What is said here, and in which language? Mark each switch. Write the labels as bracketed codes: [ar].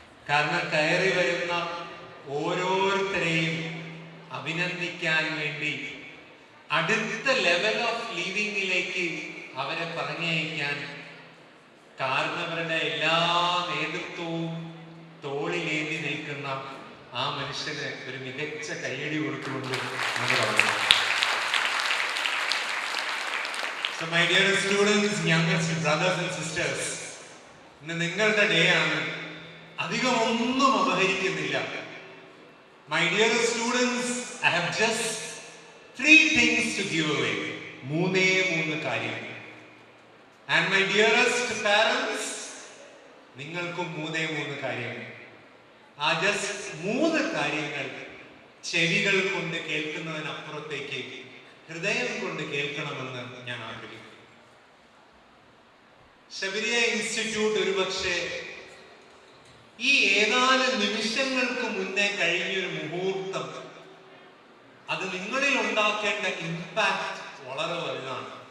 [ml] കാരണം കയറി വരുന്ന ഓരോരുത്തരെയും അഭിനന്ദിക്കാൻ വേണ്ടി അടുത്ത ലെവൽ ഓഫ് ലിവിങ്ങിലേക്ക് അവരെ പറഞ്ഞയക്കാൻ കാരണവരുടെ എല്ലാ നേതൃത്വവും തോളിലേന്തി നിൽക്കുന്ന ആ മനുഷ്യന് ഒരു മികച്ച കയ്യടി കൊടുത്തുകൊണ്ട് നമ്മൾ പറഞ്ഞു. [en] So my dear students, youngest brothers and sisters, [ml] ഇന്ന് നിങ്ങളുടെ ഡേ ആണ്. അധികം ഒന്നും അപഹരിക്കുന്നില്ല. [en] My dear students, I have just 3 things to give away. [ml] മൂന്ന് കാര്യങ്ങൾ. [en] And my dearest parents, [ml] നിങ്ങൾക്കും മൂന്ന് കാര്യങ്ങൾ. ആ ജസ്റ്റ് 3 കാര്യങ്ങൾ ചെവികൾ കൊണ്ട് കേൾക്കുന്നതിനപ്പുറത്തേക്ക് ഹൃദയം കൊണ്ട് കേൾക്കണമെന്ന് ഞാൻ ആഗ്രഹിക്കുന്നു. ശബരിയ ഇൻസ്റ്റിറ്റ്യൂട്ട് ഒരുപക്ഷെ ഈ ഏതാനും നിമിഷങ്ങൾക്ക് മുന്നേ കഴിഞ്ഞൊരു മുഹൂർത്തം, അത് നിങ്ങളിൽ ഉണ്ടാക്കേണ്ട ഇമ്പാക്ട് വളരെ വലുതാണ്.